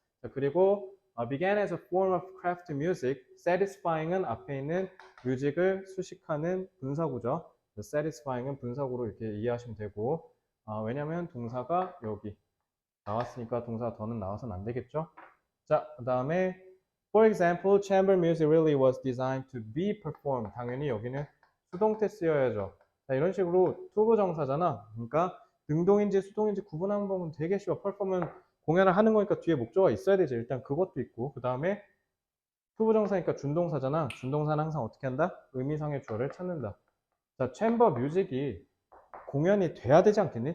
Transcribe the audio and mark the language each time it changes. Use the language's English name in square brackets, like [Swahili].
[Korean] 자, 그리고 [English] began as a form of craft music, [Korean] satisfying은 앞에 있는 뮤직을 수식하는 분사구죠. satisfying은 분사구로 이렇게 이해하시면 되고, 왜냐면 동사가 여기 나왔으니까 동사 더는 나와서는 안 되겠죠. 자, 그 다음에 [English] for example, chamber music really was designed to be performed. [Korean] 당연히 여기는 수동태 쓰여야죠. 자, 이런 식으로 투부정사잖아. 그러니까 능동인지 수동인지 구분하는 법은 되게 쉬워. perform은 공연을 하는 거니까 뒤에 목적어가 있어야 되지. 일단 그것도 있고, 그 다음에 투부정사니까 준동사잖아. 준동사는 항상 어떻게 한다? 의미상의 주어를 찾는다. 자, 챔버 뮤직이 공연이 돼야 되지 않겠니?